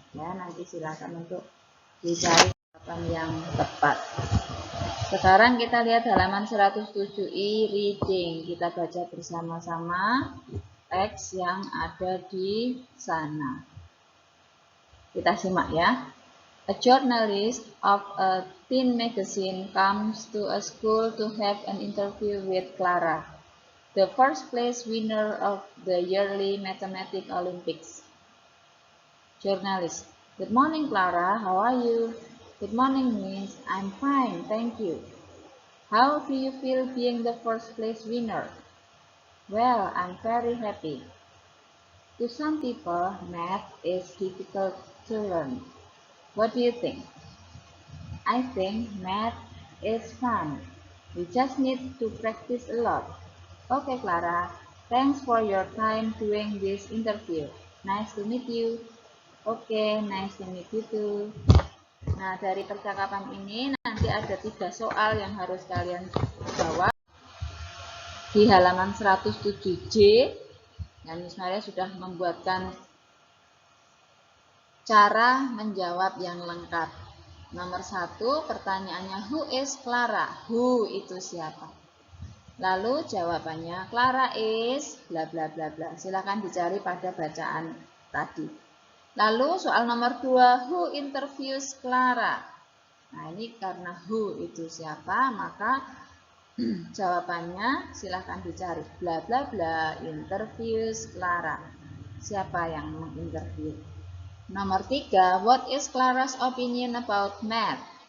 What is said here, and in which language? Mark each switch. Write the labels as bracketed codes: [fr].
[id] Ya, nanti silakan untuk dicari jawaban yang tepat. Sekarang kita lihat halaman 107i, reading. Kita baca bersama-sama teks yang ada di sana. Kita simak ya. [en] A journalist of a teen magazine comes to a school to have an interview with Clara, the first place winner of the yearly mathematics Olympics. Journalist: Good morning, Clara. How are you? Good morning, Miss. I'm fine, thank you. How do you feel being the first place winner? Well, I'm very happy. To some people, math is difficult to learn. What do you think? I think math is fun. We just need to practice a lot. Okay, Clara. Thanks for your time doing this interview. Nice to meet you. Okay, nice to meet you too. [id] Nah, dari percakapan ini nanti ada 3 soal yang harus kalian jawab di halaman 107J. Dan Miss Maria sudah membuatkan cara menjawab yang lengkap. Nomor 1, pertanyaannya [en] who is Clara? [id] Who itu siapa? Lalu jawabannya Clara is bla bla bla bla. Silakan dicari pada bacaan tadi. Lalu soal nomor 2, [en] who interviews Clara? [id] Nah, ini karena who itu siapa, maka jawabannya silakan dicari bla bla bla interviews Clara. Siapa yang menginterview? [en] Nomor 3, what is Clara's opinion about math?